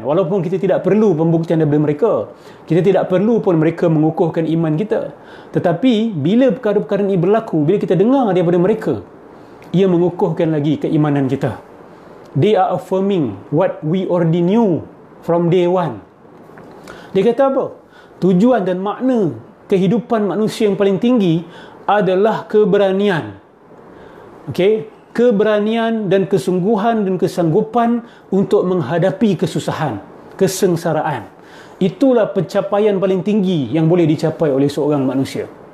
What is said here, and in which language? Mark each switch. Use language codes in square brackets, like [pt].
[ms] Walaupun kita tidak perlu pembuktian daripada mereka, kita tidak perlu pun mereka mengukuhkan iman kita, tetapi bila perkara-perkara ini berlaku, bila kita dengar daripada mereka, ia mengukuhkan lagi keimanan kita. [en] They are affirming what we already knew from day one. [ms] Dia kata apa? Tujuan dan makna kehidupan manusia yang paling tinggi adalah keberanian. Okey, keberanian dan kesungguhan dan kesanggupan untuk menghadapi kesusahan, kesengsaraan. Itulah pencapaian paling tinggi yang boleh dicapai oleh seorang manusia.